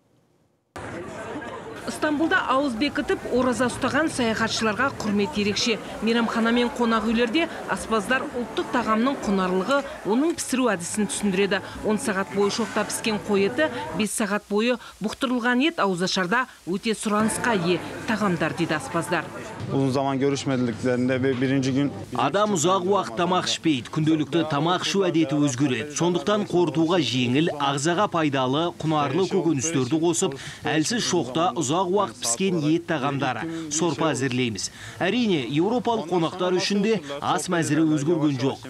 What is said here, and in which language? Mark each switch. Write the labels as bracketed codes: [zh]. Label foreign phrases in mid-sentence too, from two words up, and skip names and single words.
[kk] Стамбулда ауыз бекітіп, ораза ұстаған саяхатшыларға құрмет ерекше. Мейрамхана мен қонақ үйлерде аспаздар ұлттық тағамның құнарлығы, оның пісіру әдісін түсіндіреді. 10 сағат бойы шоқта піскен қой еті, 5 сағат бойы бұқтырылған ет ауызашарда өте сұранысқа ие тағамдар дейді аспаздар. [tr] Uzun zaman görüşmediklerinde ve birinci gün... [kk] Адам ұзақ уақыт тамақ ішпейді, күнделікті тамақ ішу әдеті өзгереді. Сондықтан қорытуға жеңіл, ағзаға пайдалы, құнарлы көкөністерді қосып, әлсіз шоқта ұзақ уақыт піскен ет тағамдары, сорпа әзірлейміз. Әрине, еуропалық қонақтар үшін де ас мәзірі өзгерген жоқ.